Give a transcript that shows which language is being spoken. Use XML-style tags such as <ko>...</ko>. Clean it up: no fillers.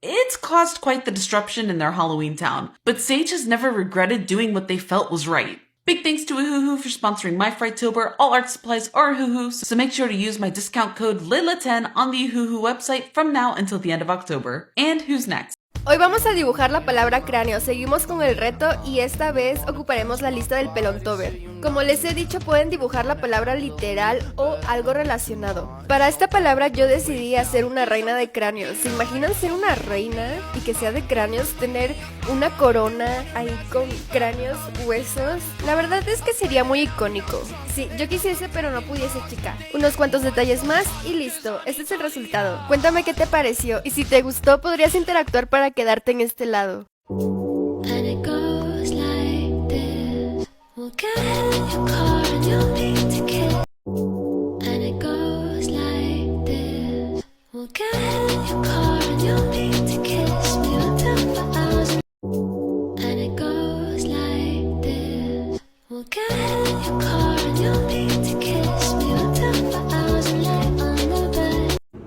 <en>It's caused quite the disruption in their Halloween town, but Sage has never regretted doing what they felt was right. Big thanks to Ahuhu for sponsoring my Frighttober. All art supplies are Ahuhu, so make sure to use my discount code Layla10 on the Ahuhu website from now until the end of October. And who's next?</en> <es>Hoy vamos a dibujar la palabra cráneo, seguimos con el reto y esta vez ocuparemos la lista del Pelontober. Como les he dicho, pueden dibujar la palabra literal o algo relacionado. Para esta palabra yo decidí hacer una reina de cráneos. ¿Se imaginan ser una reina y que sea de cráneos? Tener una corona ahí con cráneos, huesos. La verdad es que sería muy icónico. Sí, yo quisiese pero no pudiese, chica. Unos cuantos detalles más y listo. Este es el resultado. Cuéntame qué te pareció y si te gustó podrías interactuar para quedarte en este lado.</es> <en>And it goes like this. We'll get in your car and you'll need to kiss. And it goes like this. We'll get in your car and you'll need to kiss me until for hours. And it goes like this. We'll get in your car and you'll need to kiss me until for hours and lay on the bed.</en>